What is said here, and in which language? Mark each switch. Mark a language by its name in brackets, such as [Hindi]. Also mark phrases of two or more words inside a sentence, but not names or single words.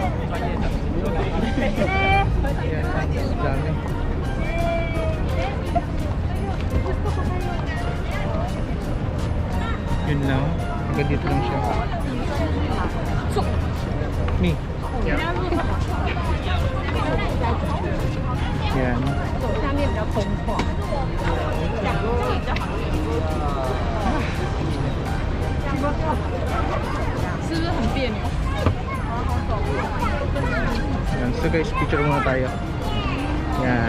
[Filipino] Yan, dami. Yun lang. Hanggang dito lang siya. Me. Yan. [Chinese] 下面比较空旷。是不是很别扭？ [Filipino] Yan. [English] So guys, [Filipino] picture muna tayo.